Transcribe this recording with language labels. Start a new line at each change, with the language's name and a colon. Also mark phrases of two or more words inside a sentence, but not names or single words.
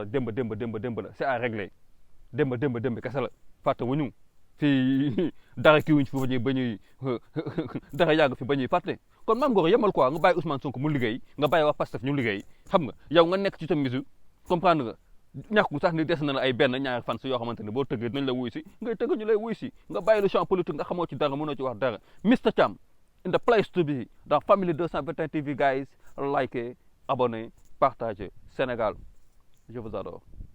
Wolof: démb la
French: c'est à régler
Wolof: démb kese la fàtte wuñu fii dara kii wuñ fi ba ñuy dara yàgg fi ba ñuy fàtte kon Mam Goor yemal quoi nga bàyyi Ousmane Sonko mu liggéey nga bàyyi waa Pastef ñu liggéey xam nga yow nga nekk ci sa musique comprendre nga ñàkku sax ni des na la ay benn ñaari fan si yoo xamante ne boo tëggee dinañ la wuy si ngay tëgg ñu lay wuy si nga bàyyi
French: le champ politique
Wolof: nga xamoo ci dara mënoo ci wax dara Mr Cham
English: in the place to be
Wolof: dans Family 221 TV
English: guys like
French: abonnez partagez
Wolof: Sénégal
French: je vous adore